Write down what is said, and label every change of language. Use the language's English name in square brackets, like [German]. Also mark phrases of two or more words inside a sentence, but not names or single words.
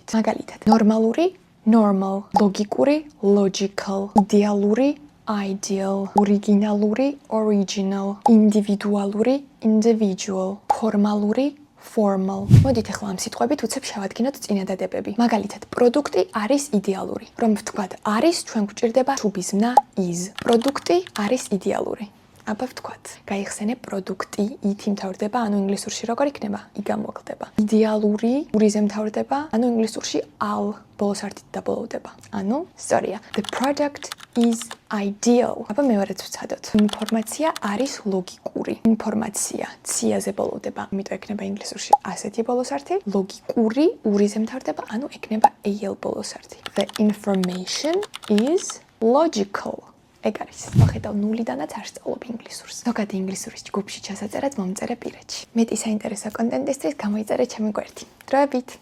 [Georgian] მაგალითად, ნორმალური normal, ლოგიკური logical, იდეალური ideal, ორიგინალური original, ინდივიდუალური individual, ფორმალური formal. მოდით ახლა ამ სიტყვებით უცებ შევადგინოთ წინადადებები. მაგალითად, პროდუქტი არის იდეალური. რომ ვთქვათ არის, ჩვენ გვჭირდება [English] to be [Georgian] ზმნა is. პროდუქტი არის იდეალური. აბა ვთქვათ, გაიხსენე პროდუქტი ით იმთავრდება, ანუ ინგლისურში როგორ იქნება? i გამოხდება. იდეალური ურიზე მთავრდება, ანუ ინგლისურში al ბოლოს ართით დაბოლოვდება. ანუ სწორია. [English] The product is ideal. [Georgian] აბა მეორეც ვცადოთ. ინფორმაცია არის ლოგიკური. ინფორმაცია ციაზე ბოლოვდება, ამიტომ ექნება ინგლისურში ასეთი ბოლოს ართი. ლოგიკური ურიზე მთავრდება, ანუ ექნება al ბოლოს ართი. [English] The information is logical. [Georgian] ეგ არის. მოხედავ ნულიდანაც არ სწავლობ ინგლისურს. ზოგადი ინგლისურის ჯგუფში ჩასაწერად მომწერე პირეთში. მეტი საინტერესო კონტენტისთვის გამოიწერე ჩემი გვერდი. დროებით!